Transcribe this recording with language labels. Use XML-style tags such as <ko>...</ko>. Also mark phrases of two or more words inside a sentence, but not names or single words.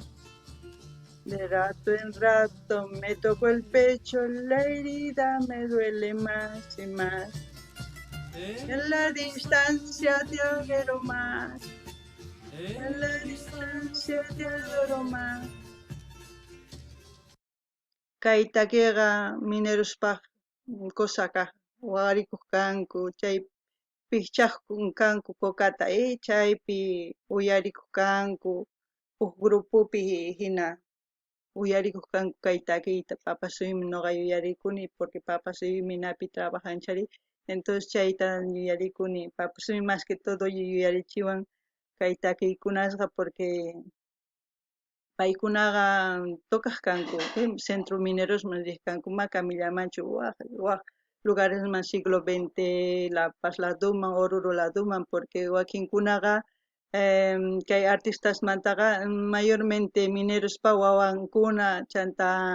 <es>De rato en rato me toco el pecho, la herida me duele más y más. En la distancia te adoro más, en la distancia te adoro más.</es> <qu>Kaytakiqa mineruspaq kusakaq waqarikuq kanku, chay pichaqkun kanku kokata chaypi uyarikuq kanku, huk grupupi hina uyarikuq kanku kay takiyta papasuymi ñuqa yuyarikuni porque papasuy minapi trabajanchari, entonces chayta yuyarikuni, papasuy</qu> <es>más que todo</es> <qu>yuyarichiwan kay takiykunasqa porque paykunaqa tukaq kanku, centro minerosman riq kanku, Maca Millamanchu waq lugaresman siglo XX La Paz laduman, Oruro laduman, porque wakinkunaqa kay artistasmantaqa mayormente minerospa wawankuna chanta</qu>